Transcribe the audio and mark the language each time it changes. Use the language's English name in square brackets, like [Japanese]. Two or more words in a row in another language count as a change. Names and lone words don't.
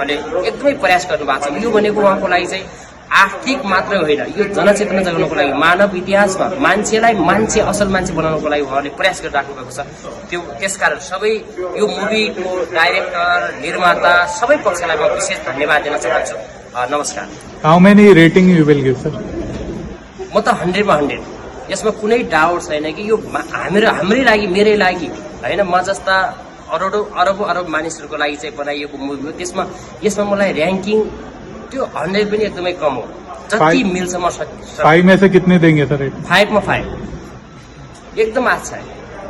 [Nepali] उहाँले एकदमै प्रयास गर्नुभएको छ। यो भनेको उहाँको लागि चाहिँ आर्थिक मात्रै होइन, यो जनचेतना जगाउनको लागि, मानव इतिहासमा मान्छेलाई असल मान्छे बनाउनको लागि उहाँहरूले प्रयास गरिराख्नु भएको छ। त्यसकारण सबै यो मुभीको डाइरेक्टर, निर्माता सबै पक्षलाई म विशेष धन्यवाद दिन चाहन्छु। नमस्कार। [English] how many rating you will give sir? [Nepali] म त 100मा 100। यसमा कुनै डाउट छैन कि यो हाम्रै लागि, मेरै लागि होइन, म जस्ता अरब मानिसहरूको लागि चाहिँ बनाइएको मुभी हो। यसमा मलाई र्याङ्किङ त्यो 100 पनि एकदमै कम हो। जति मिल्छ म [Hindi] 5 में से कितने देंगे सर? 5 में 5 एकदम अच्छा है।